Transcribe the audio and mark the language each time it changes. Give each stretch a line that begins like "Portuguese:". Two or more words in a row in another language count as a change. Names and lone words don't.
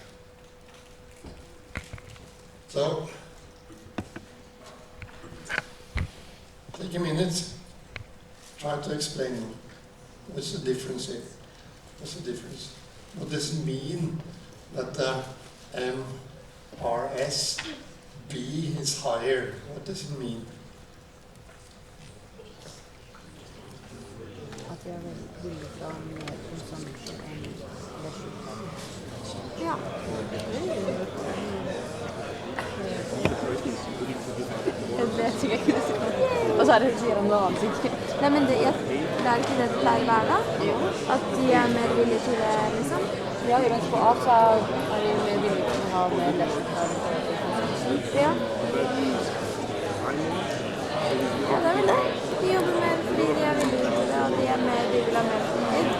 English: So take a minute, try to explain what's the difference here. What's the difference? What does it mean that MRS B is higher? What does it mean?
Swedish: Att jag vill ha mer consumption än resultat. Ja. Det tycker jag är kul. Och så hade du genom ansiktet.
Norwegian: Nei, men det er ikke det det pleier å være, da? At de er mer villige til det, liksom? Ja, mens på A så er de mer villige til å ha mer resultat. Ja. Ja, det er vel det. De jobber mer fordi de er villige til det, og de vil ha mer fornøyd.